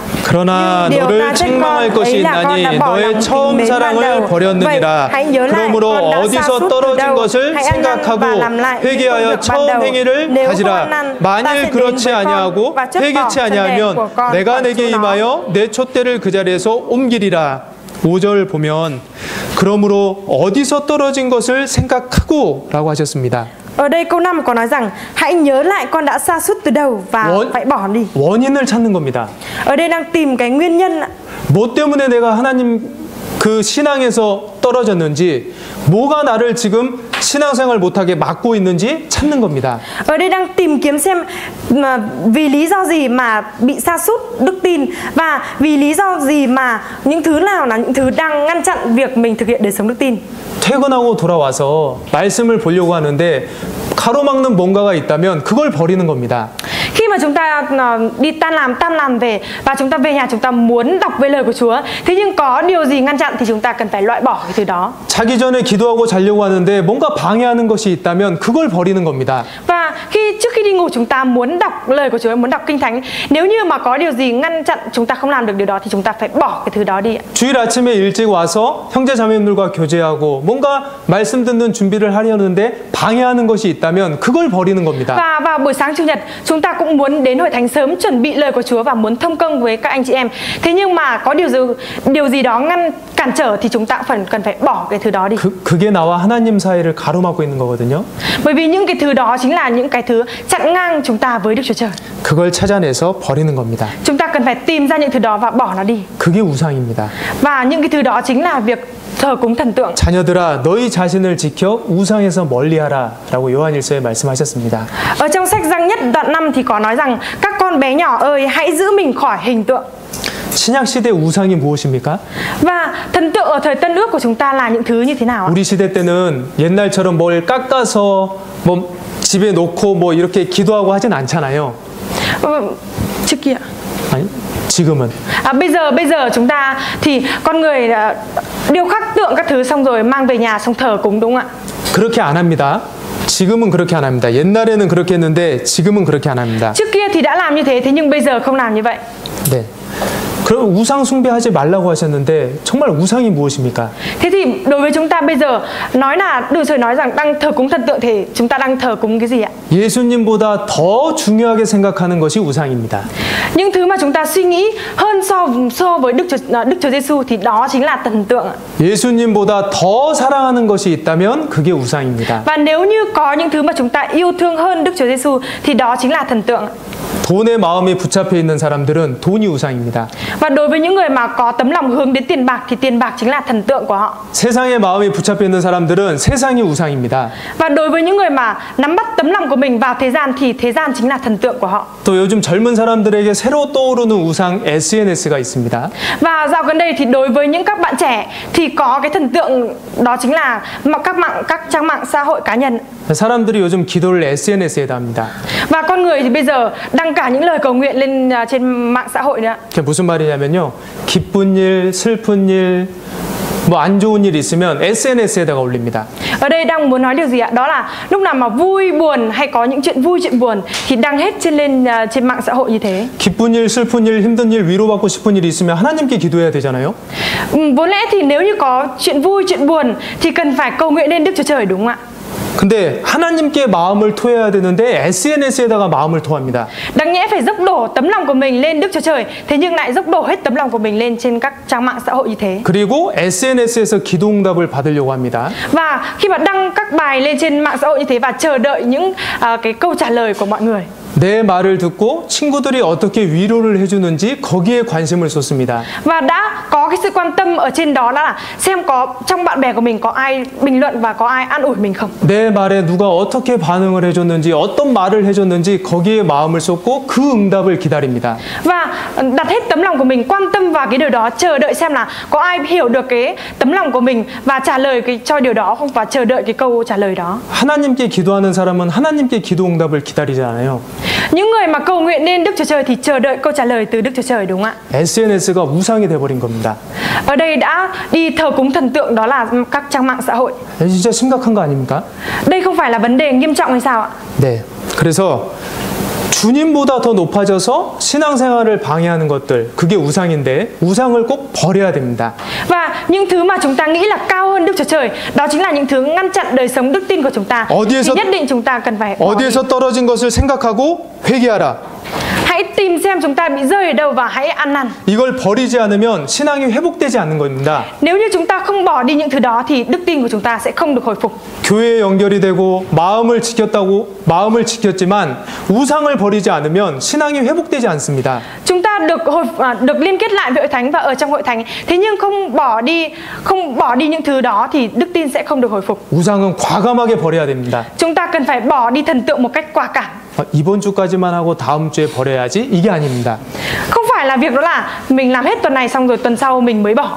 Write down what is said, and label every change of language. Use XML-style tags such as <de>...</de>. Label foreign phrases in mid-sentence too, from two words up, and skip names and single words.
<ko>그러나 너를 책망할 것이 있나니 너의 처음 사랑을 버렸느니라. 그러므로 어디서 떨어진 것을 생각하고 회개하여 처음 행위를 가지라. 만일 그렇지 아니하고 회개치 아니하면 내가 내게 임하여 내 촛대를 그 자리에서 옮기리라. 5절 보면 그러므로 어디서 떨어진 것을 생각하고 라고 하셨습니다.</ko> <vi>Ở đây câu 5 có nói rằng hãy nhớ lại con đã sa sút từ đầu và phải bỏ đi.</vi> <ko>원인을 찾는 겁니다.</ko> <vi>Ở đây đang tìm cái nguyên nhân.</vi> <ko>뭐 때문에 내가 하나님 그 신앙에서 떨어졌는지, 뭐가 나를 지금 신앙생활 못하게 막고 있는지 찾는 겁니다.</ko> <vi>Ở đây đang tìm kiếm xem vì lý do gì mà bị sa sút đức tin và vì lý do gì mà những thứ nào là những thứ đang ngăn chặn việc mình thực hiện đời sống đức tin.</vi> <ko>퇴근하고 돌아와서 말씀을 보려고 하는데 가로막는 뭔가가 있다면 그걸 버리는 겁니다.</ko> <vi>Khi mà chúng ta đi tan làm về và chúng ta về nhà chúng ta muốn đọc về lời của Chúa, thế nhưng có điều gì ngăn chặn thì chúng ta cần phải loại bỏ cái thứ đó.</vi> <ko>자기 전에 기도하고 자려고 하는데 뭔가 방해하는 것이 있다면 그걸 버리는 겁니다.</ko> <vi>Và trước khi đi ngủ chúng ta muốn đọc lời của Chúa, muốn đọc kinh thánh, nếu như mà có điều gì ngăn chặn chúng ta không làm được điều đó thì chúng ta phải bỏ cái thứ đó đi.</vi> <ko>주일 아침에 일찍 와서 형제 자매님들과 교제하고 뭔가 말씀 듣는 준비를 하려는데 방해하는 것이 있다면 그걸 버리는 겁니다.</ko> <vi>Và vào buổi sáng chủ nhật chúng ta cũng muốn đến hội thánh sớm chuẩn bị lời của Chúa và muốn thông công với các anh chị em. Thế nhưng mà có điều gì đó cản trở thì chúng ta cần phải bỏ cái thứ đó đi.</vi> <ko>그게 나와 하나님 사이를 가로막고 있는 거거든요.</ko> <vi>Bởi vì những cái thứ đó chính là những cái thứ chặn ngang chúng ta với Đức Chúa Trời.</vi> <ko>그걸 찾아내서 버리는 겁니다.</ko> <vi>Chúng ta cần phải tìm ra những thứ đó và bỏ nó đi.</vi> <ko>그게 우상입니다.</ko> <vi>Và những cái thứ đó chính là việc thờ cúng thần tượng.</vi> <ko>자녀들아 너희 자신을 지켜 우상에서 멀리하라 라고 요한일서에 말씀하셨습니다.</ko> <vi>Ở trong sách Giăng nhất đoạn 5 thì có nói rằng các con bé nhỏ ơi hãy giữ mình khỏi hình tượng.</vi> <ko>신약 시대 우상이 무엇입니까?</ko> <vi>Và thần tượng ở thời Tân Ước của chúng ta là những thứ như thế nào ạ?</vi> <ko>우리 시대 때는 옛날처럼 뭘 깎아서 뭐 집에 놓고 뭐 이렇게 기도하고 하진 않잖아요.</ko> <vi>Trước kia.</vi> <ko>아니, 지금은.</ko> <vi>Bây giờ chúng ta thì con người điêu khắc tượng các thứ xong rồi mang về nhà xong thờ cúng đúng không ạ?</vi> <ko>그렇게 안 합니다. 지금은 그렇게 안 합니다. 옛날에는 그렇게 했는데 지금은 그렇게 안 합니다.</ko> <vi>Trước kia thì đã làm như thế nhưng bây giờ không làm như vậy.</vi> <ko>네. 그럼 우상 숭배하지 말라고 하셨는데 정말 우상이 무엇입니까?</ko> <vi>Thế thì đối với chúng ta bây giờ nói là Đức Chúa Trời nói rằng đang thờ cúng thần tượng thì chúng ta đang thờ cúng cái gì ạ?</vi> <ko>예수님보다 더 중요하게 생각하는 것이 우상입니다.</ko> <vi>Những thứ mà chúng ta suy nghĩ hơn so với Đức Chúa Giêsu thì đó chính là thần tượng ạ.</vi> <ko>예수님보다 더 사랑하는 것이 있다면 그게 우상입니다.</ko> <vi>Và nếu như có những thứ mà chúng ta yêu thương hơn Đức Chúa Giêsu thì đó chính là thần tượng ạ.</vi> <ko>돈에 마음이 붙잡혀 있는 사람들은 돈이 우상입니다.</ko> <vi>Và đối với những người mà có tấm lòng hướng đến tiền bạc thì tiền bạc chính là thần tượng của họ.</vi> <ko>세상에 마음이 붙잡혀 있는 사람들은 세상이 우상입니다.</ko> <vi>Và đối với những người mà nắm bắt tấm lòng của mình vào thế gian thì thế gian chính là thần tượng của họ.</vi> <ko>또 요즘 젊은 사람들에게 새로 떠오르는 우상 SNS가 있습니다.</ko> <vi>Và dạo gần đây thì đối với những các bạn trẻ thì có cái thần tượng đó chính là các trang mạng xã hội cá nhân.</vi> <ko>사람들이 요즘 기도를 SNS에다 합니다.</ko> <vi>Và con người thì bây giờ đăng cả những lời cầu nguyện lên trên mạng xã hội nữa.</vi> <ko>그게 무슨 말이냐면요, 기쁜 일, 슬픈 일, 뭐 안 좋은 일 있으면 SNS에다가 올립니다.</ko> <vi>Ở đây đang muốn nói điều gì ạ? Đó là lúc nào mà vui buồn hay có những chuyện vui chuyện buồn thì đăng hết trên mạng xã hội như thế.</vi> <ko>기쁜 일, 슬픈 일, 힘든 일, 위로받고 싶은 일이 있으면 하나님께 기도해야 되잖아요.</ko> <vi>Vốn lẽ thì nếu như có chuyện vui chuyện buồn thì cần phải cầu nguyện lên Đức Chúa Trời, đúng không ạ?</vi> <ko>근데 하나님께 마음을 토해야 되는데 SNS에다가 마음을 토합니다.</ko> <vi>Đáng nhẽ phải dốc đổ tấm lòng của mình lên Đức Chúa Trời, thế nhưng lại dốc đổ hết tấm lòng của mình lên trên các trang mạng xã hội như thế.</vi> <ko>그리고 SNS에서 기도 응답을 받으려고 합니다.</ko> <vi>Và khi mà đăng các bài lên trên mạng xã hội như thế và chờ đợi những cái câu trả lời của mọi người.</vi> <ko>내 말을 듣고 친구들이 어떻게 위로를 해주는지 거기에 관심을 쏟습니다.</ko> <vi>Và đã có cái sự quan tâm ở trên đó là xem có trong bạn bè của mình có ai bình luận và có ai an ủi mình không.</vi> <ko>내 말에 누가 어떻게 반응을 해줬는지, 어떤 말을 해줬는지 거기에 마음을 쏟고 그 응답을 기다립니다.</ko> <vi>Và đặt hết tấm lòng của mình, quan tâm vào cái điều đó, chờ đợi xem là có ai hiểu được cái tấm lòng của mình và trả lời cho điều đó không, và chờ đợi cái câu trả lời đó.</vi> <ko>하나님께 기도하는 사람은 하나님께 기도 응답을 기다리지 않아요.</ko> <vi>Những người mà cầu nguyện nên Đức Chúa Trời thì chờ đợi câu trả lời từ Đức Chúa Trời, đúng không ạ?</vi> <ko>SNS가 우상이 돼버린 겁니다.</ko> <vi>Ở đây đã đi thờ cúng thần tượng, đó là các trang mạng xã hội.</vi> <ko>진짜 심각한 거 아닙니까?</ko> <vi>Đây không phải là vấn đề nghiêm trọng hay sao ạ?</vi> <ko>네. 그래서 주님보다 더 높아져서 신앙생활을 방해하는 것들, 그게 우상인데 우상을 꼭 버려야 됩니다.</ko> <vi>Và những thứ mà chúng ta nghĩ là cao hơn Đức Chúa Trời, đó chính là những thứ ngăn chặn đời sống đức tin của chúng ta. Thì nhất định chúng ta cần phải bỏ đi.</vi> <ko>어디에서 떨어진 것을 생각하고 회개하라.</ko> <vi>Hãy tìm xem chúng ta bị rơi ở đâu và hãy ăn năn.</vi> <ko>이걸 버리지 않으면 신앙이 회복되지 않는 겁니다.</ko> <vi>Nếu như chúng ta không bỏ đi những thứ đó thì đức tin của chúng ta sẽ không được hồi phục.</vi> <ko>교회에 연결이 되고 마음을 지켰지만 우상을 버리지 않으면 신앙이 회복되지 않습니다.</ko> <vi>Chúng ta được liên kết lại với hội thánh và ở trong hội thánh, thế nhưng không bỏ đi những thứ đó thì đức tin sẽ không được hồi phục.</vi> <ko>우상은 과감하게 버려야 됩니다.</ko> <vi>Chúng ta cần phải bỏ đi thần tượng một cách quả cảm.</vi> <ko>이번 주까지만 하고 다음 주에 버려야지, 이게 아닙니다.</ko> <vi>Không phải là việc đó là mình làm hết tuần này xong rồi tuần sau mình mới bỏ.</vi>